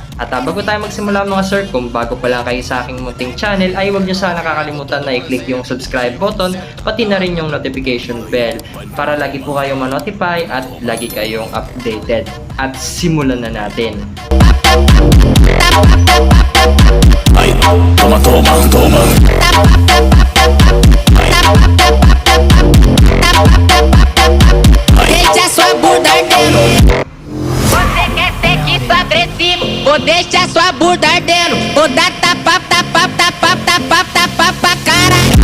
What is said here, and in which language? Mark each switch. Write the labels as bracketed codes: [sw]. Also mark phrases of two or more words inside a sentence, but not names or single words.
[tl] At bago tayo magsimula mga sir, kung bago pa lang kayo sa aking munting channel ay huwag nyo sana nakakalimutan na i-click yung [en] subscribe button [tl] pati na rin yung [en] notification bell [tl] para lagi po kayong ma-notify at lagi kayong updated. At simulan na natin. Ay, [pt] toma, toma, toma. Deixa sua bunda ardendo. Você quer ser que sou agressivo? Vou deixar sua bunda ardendo. Vou dar tapa, tapa, tapa, tapa, tapa pra cara.